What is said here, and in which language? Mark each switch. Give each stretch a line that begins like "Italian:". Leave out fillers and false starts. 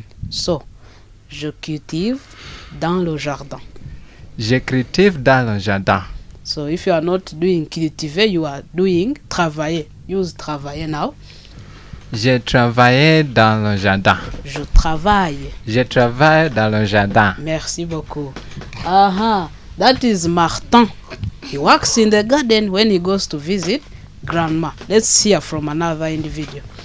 French: So, je cultive dans le jardin. Je cultive dans le jardin.
English: So, if you are not doing cultiver, you are doing travailler. Use travailler now.
French: Je travaille dans le jardin. Je travaille. Je travaille dans le jardin. Merci beaucoup.
English: That is Martin. He works in the garden when he goes to visit grandma. Let's hear from another individual.